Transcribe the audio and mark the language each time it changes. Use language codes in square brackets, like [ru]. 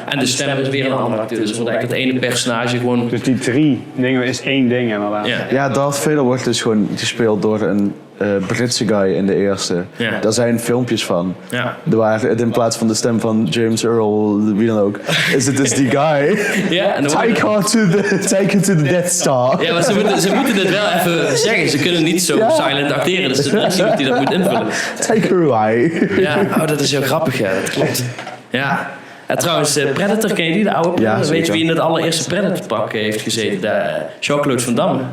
[nl] En de stem is weer een andere acteur. Dus het wordt eigenlijk het ene personage gewoon... Dus die 3 dingen is 1 ding inderdaad. Ja, Darth Vader wordt dus gewoon gespeeld door een Britse guy in de eerste. Ja. Daar zijn filmpjes van. Ja. Waar het in plaats van de stem van James Earl, wie dan ook, is het dus die guy. Ja, [en] take her to the Death Star. [nl] Ja, maar ze moeten dit wel even zeggen. Ze kunnen niet zo silent acteren. Dus er is iemand die dat moet invullen. [en] Take her away. [nl] Ja, dat is heel grappig. Ja, dat klopt. Ja. Trouwens, Predator, ken je die? De oude Predator? Ja, weet je wie in het allereerste Predator-pak heeft gezeten? Jean-Claude Van Damme.